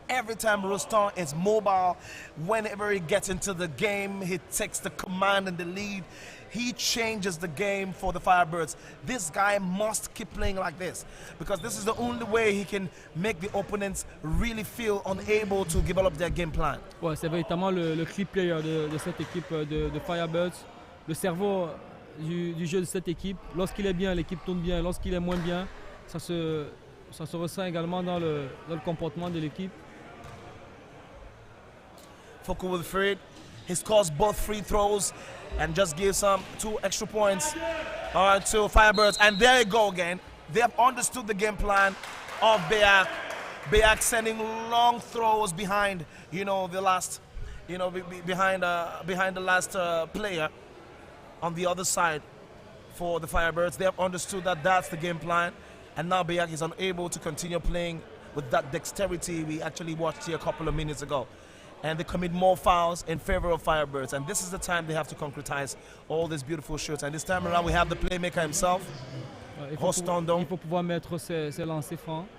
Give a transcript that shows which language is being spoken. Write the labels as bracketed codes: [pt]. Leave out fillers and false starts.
[en] Every time Rostand is mobile, whenever he gets into the game, he takes the command and the lead. He changes the game for the Firebirds. This guy must keep playing like this because this is the only way he can make the opponents really feel unable to develop their game plan. [fr] Ouais, c'est véritablement le key player de cette équipe de Firebirds. Le cerveau du jeu de cette équipe. Lorsqu'il est bien, l'équipe tourne bien. Lorsqu'il est moins bien, ça se ressent également dans le comportement de l'équipe. [en] Foko Wilfred, he scores both free throws and just gives 2 extra points to Firebirds. And there you go again. They have understood the game plan of BEAC. BEAC sending long throws behind, the last, behind the last player on the other side for the Firebirds. They have understood that that's the game plan. And now BEAC is unable to continue playing with that dexterity we actually watched here a couple of minutes ago. And they commit more fouls in favor of Firebirds. And this is the time they have to concretize all these beautiful shots. And this time around, we have the playmaker himself, Rostand. [fr] Il faut pouvoir mettre ses lancers francs.